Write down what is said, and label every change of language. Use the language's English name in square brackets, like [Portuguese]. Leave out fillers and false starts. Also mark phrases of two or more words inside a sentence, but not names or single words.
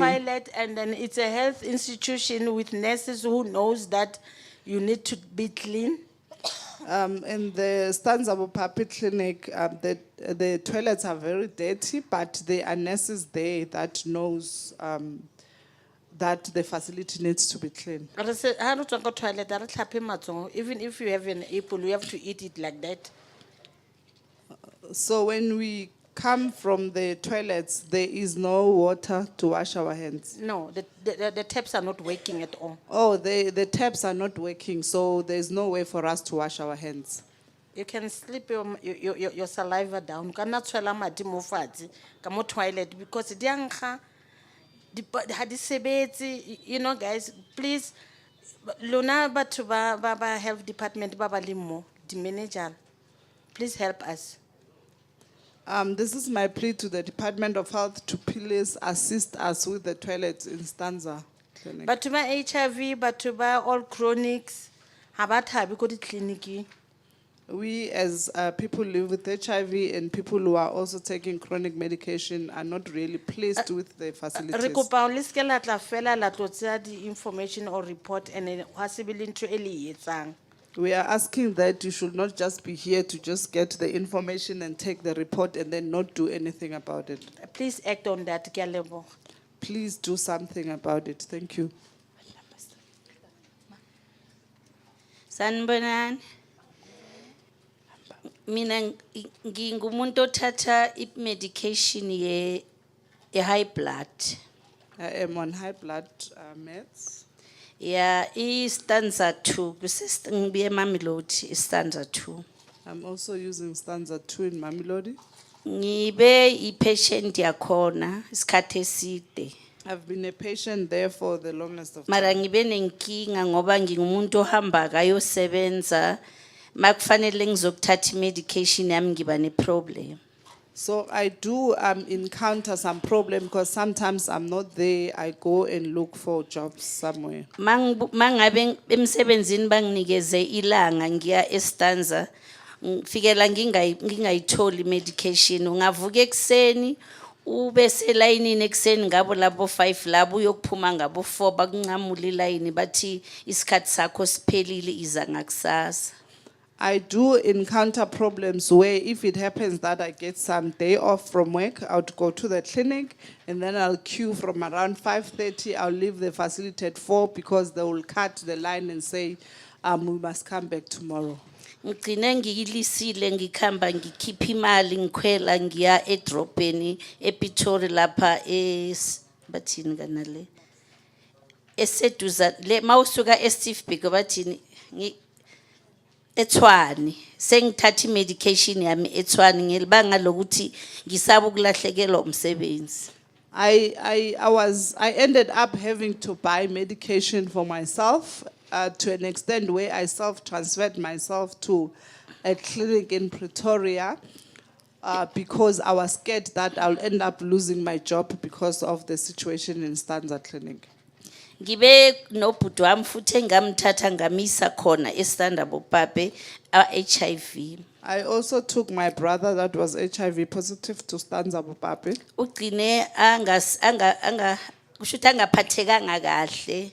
[English] toilet and then it's a health institution with nurses who knows that you need to be clean. In the Stanza Pape Clinic, the toilets are very dirty, but there are nurses there that knows that the facility needs to be clean. [Tswana] Re se- ha re tswa ko toilet, ha re tlhape matsoho. [English] Even if you have an apple, you have to eat it like that. So when we come from the toilets, there is no water to wash our hands. No, the taps are not working at all. Oh, the taps are not working, so there's no way for us to wash our hands. You can slip your saliva down. You cannot swallow [Tswana] madi mo fatshe ka mo toilet because di a nkga, ha di sebetse. [English] You know, guys, please, [Tswana] lona batho ba [English] health department [Tswana] ba ba leng mo, [English] the manager, please help us. This is my plea to the Department of Health to please assist us with the toilets in Stanza Clinic. [Tswana] Batho ba HIV, batho ba [English] all chronics, [Tswana] ha ba thabe ko ditleliniking. [English] We as people live with HIV and people who are also taking chronic medication are not really pleased with the [Tswana] Re [English] facilities. [Tswana] kopa le ske la tla fela la tlo tseya di [English] information or report and then [Tswana] ha se be le ntho e le e etsang. [English] We are asking that you should not just be here to just get the information and take the report and then not do anything about it. Please act on that, [Tswana] ke a leboha. [English] please do something about it. Thank you. [Zulu] Sanibonani. Mina ngingumuntu othatha medication ye [English] high blood. I am on high blood meds. Yeah, stanza 2. [Zulu] Ngibuye Mamelodi stanza 2. [English] I'm also using stanza 2 in Mamelodi. [Zulu] Ngibe patient yakhona isikhathi eside. [English] I've been a patient there for the longest of [Zulu] Mara [English] time. [Zulu] ngibe nenkinga ngoba ngingumuntu ohamba kayosebenza makufanele ngizokuthatha medication yami ngiba ne problem. [English] So I do encounter some problem because sometimes I'm not there. I go and look for jobs somewhere. [Zulu] Mangabe emsebenzini banginikeze ilanga ngiya estanza ngifikela ngingayitholi medication ungavuka ekseni ube selayinini ekseni ngabo labo 5 labo uyokuphuma ngabo 4 bakunqamula ilayini bathi isikhathi sakho siphelile iza ngakusasa. [English] I do encounter problems where if it happens that I get some day off from work, I would go to the clinic and then I'll queue from around 5:30. I'll leave the facility at 4 because they will cut the line and say, we must come back tomorrow. [Zulu] Ngicine ngiyilisile ngikhamba ngikhipha imali ngikhwela ngiya edrobheni ePitori lapha bathini kanale eseduza le mawusuka eStiefbek bathini eTshwane sengithatha medication yami eTshwane ngelibanga lokuthi ngisaba ukulahlekelwa umsebenzi. [English] I ended up having to buy medication for myself to an extent where I self-transferred myself to a clinic in Pretoria because I was scared that I'll end up losing my job because of the situation in Stanza Clinic. [Zulu] Ngibe nobhuti wami futhi engamthatha ngamisa khona eStandard Pape HIV. [English] I also took my brother that was HIV positive to Stanza Pape. [Zulu] Ugcine kushuthi angaphathekanga kahle.